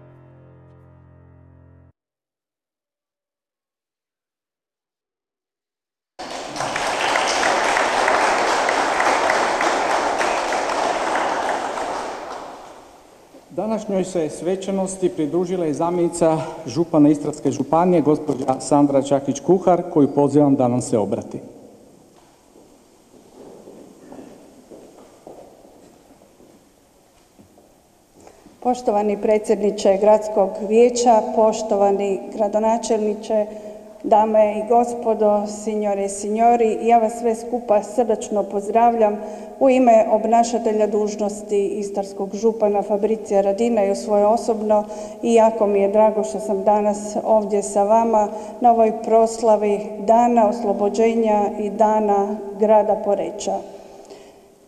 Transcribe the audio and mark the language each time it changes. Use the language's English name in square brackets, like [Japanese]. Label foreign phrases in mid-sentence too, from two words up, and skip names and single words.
[Croatian] Današnjoj se svečanosti pridružila i zamjenica župana Istarske županije, gospođa Sandra Čakić-Kuhar, koju pozivam da nam se obrati. Poštovani predsjedniče Gradskog vijeća, poštovani gradonačelniče, dame i gospodo, [Italian] signore i signori, [Croatian] ja vas sve skupa srdačno pozdravljam u ime obnašatelja dužnosti istarskog župana Fabricija Radina i u svoje osobno, i jako mi je drago što sam danas ovdje sa vama na ovoj proslavi Dana oslobođenja i Dana grada Poreča.